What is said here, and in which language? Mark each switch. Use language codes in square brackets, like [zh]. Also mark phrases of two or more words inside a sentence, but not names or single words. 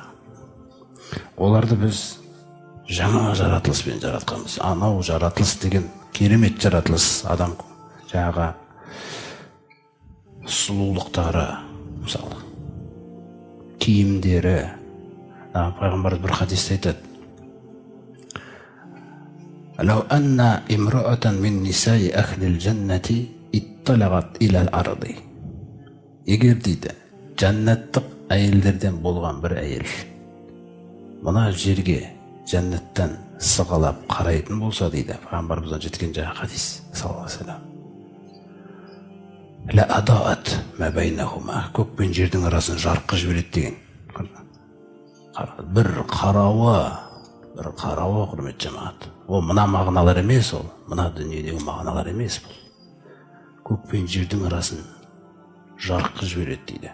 [kk] Оларды біз жаңа жаратылыспен жаратқанбыз. Анау жаратылыс деген керемет жаратылыс. Адам жаңағы сұлулықтары, мысалы, киімдері. Пайғамбарымыз бір хадисте айтады. [ar] لو أن امرأة من نساء أهل الجنة اطلعت إلى الأرض. [kk] Егер дейді, жәннаттық әйелдерден болған бір әйел мына жерге жәннаттан сығалап қарайтын болса дейді, пайғамбарымыздан жеткен жаңа хадис [ar] صلى الله عليه وسلم. لأضاءت ما بينهما, [kk] көк пен жердің арасын жарыққа жібереді деген. Бір қарауы құрмет жамағат. Ол мына мағыналар емес, ол мына дүниедегі мағыналар емес бұл. Көк пен жердің арасын жарыққа жібереді дейді.